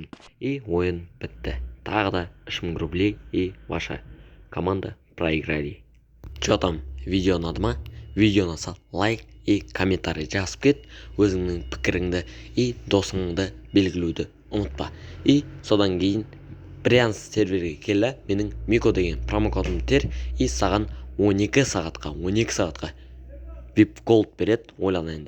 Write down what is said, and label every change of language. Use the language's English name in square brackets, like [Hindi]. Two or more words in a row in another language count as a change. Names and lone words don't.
[Kazakh] Ойын бітті. Тағы да 3000 [Russian] рублей, ваша команда проиграли. Че там, [Kazakh] видео ұнады ма? Видеоны сал [Russian] лайк и комментарий [Kazakh] жазып кет, өзіңнің пікіріңді и досыңды белгілеуді ұмытпа. Содан кейін Брянск серверге келі, менің Мико деген промокодымды тер, саған 12 сағатқа VIP Gold береді, ойлана енді.